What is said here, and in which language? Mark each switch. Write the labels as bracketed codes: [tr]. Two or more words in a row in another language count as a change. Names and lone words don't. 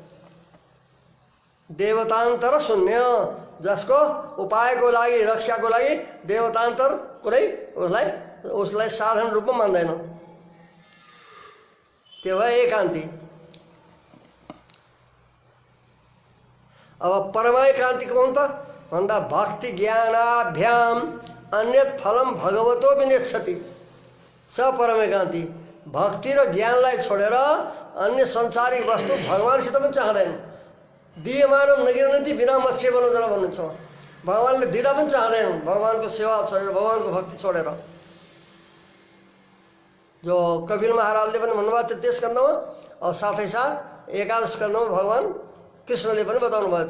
[ne] देवतान्तर शून्य, जसको उपायको लागि रक्षाको लागि देवतान्तर कुनै उसलाई साधन रूपमा मान्दैन, त्यो भयो एकान्ती। अब परमैकान्ती कौन त भन्दा [sa] भक्ति ज्ञानाभ्याम अन्यत फलम भगवतो विनेच्छति। [ne] स परमैकान्ती भक्ति र ज्ञानलाई छोडेर अन्य संसारिक वस्तु भगवानसित पनि चाहँदैन। [sa] दियमानम नगिरन्ति बिना मत्स्य बनोदर [ne] भन्नुहुन्छ, भगवानले दिँदा पनि चाहँदैन, भगवानको सेवा छोडेर भगवानको भक्ति छोडेर। जो कपिल महाराजले पनि भन्नुभएको थियो त्यस स्कन्धमा, और साथै साथ एकादश स्कन्धमा भगवान कृष्णले पनि बताउनु भएछ।